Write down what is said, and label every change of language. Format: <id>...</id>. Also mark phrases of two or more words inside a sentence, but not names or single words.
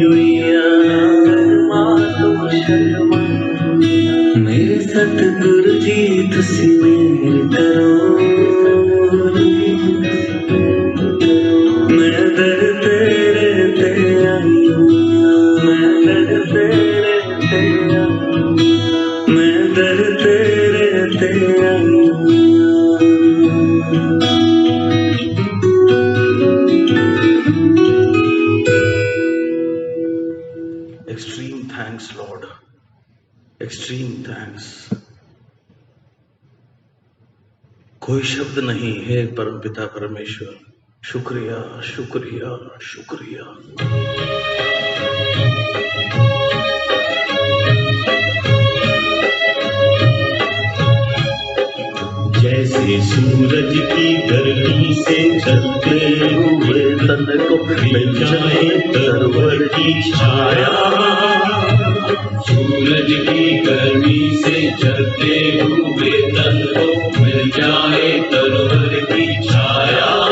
<pa>ਮੇਰੇ ਸਤਗੁਰੂ ਜੀ ਤੁਸੀਂ ਮਿਹਰ ਕਰੋ ਮੈਂ ਦਰ ਤੇਰੇ ਤੇ ਆਈ ਮੈਂ ਦਰ ਤੇਰੇ ਤੇ ਮੈਂ ਦਰ ਤੇਰੇ ਤੇ ਆਈ</pa> <en>extreme thanks Lord, extreme thanks.</en> <hi>कोई शब्द नहीं है परम पिता परमेश्वर, शुक्रिया शुक्रिया शुक्रिया। जैसे सूरज की गर्मी से जलते हुए तन को मिल जाए तरवर की छाया सूरज की गर्मी से जलते हुए तन को मिल जाए तरवर की छाया</hi>